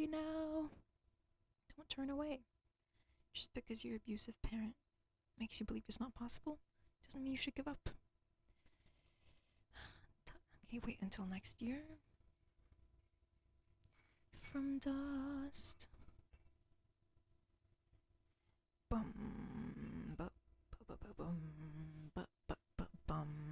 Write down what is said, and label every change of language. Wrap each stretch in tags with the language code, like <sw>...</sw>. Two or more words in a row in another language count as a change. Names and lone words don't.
<en>Don't turn away. Just because your abusive parent makes you believe it's not possible doesn't mean you should give up. Okay, wait until next year. From dust. Bum, bu, bu, bu, bu, bum, bu, bu, bu, bum.</en>